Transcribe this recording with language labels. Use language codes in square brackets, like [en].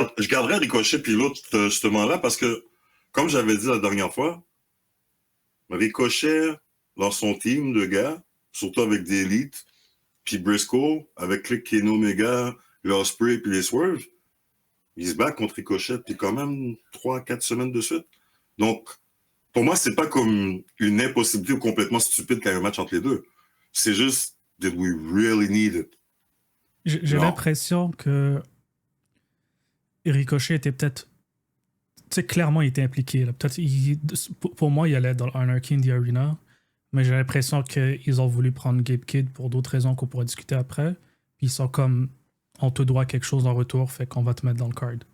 [fr] je garderais Ricochet puis l'autre, justement là, parce que, comme j'avais dit la dernière fois, Ricochet, dans son team de gars, surtout avec des élites, puis Briscoe, avec Click Kenny Omega, l'Osprey puis les Swerve, ils se battent contre Ricochet puis quand même 3-4 semaines de suite. Donc, pour moi, c'est pas comme une impossibilité ou complètement stupide qu'il y ait un match entre les deux. C'est juste, [en] did we really need it? [fr] J'ai l'impression que Ricochet était peut-être. Tu sais, clairement, il était impliqué. Là. Peut-être, pour moi, il allait dans Anarchy in the Arena, mais j'ai l'impression qu'ils ont voulu prendre Gabe Kidd pour d'autres raisons qu'on pourra discuter après. Puis ils sont comme, on te doit quelque chose en retour, fait qu'on va te mettre dans le card.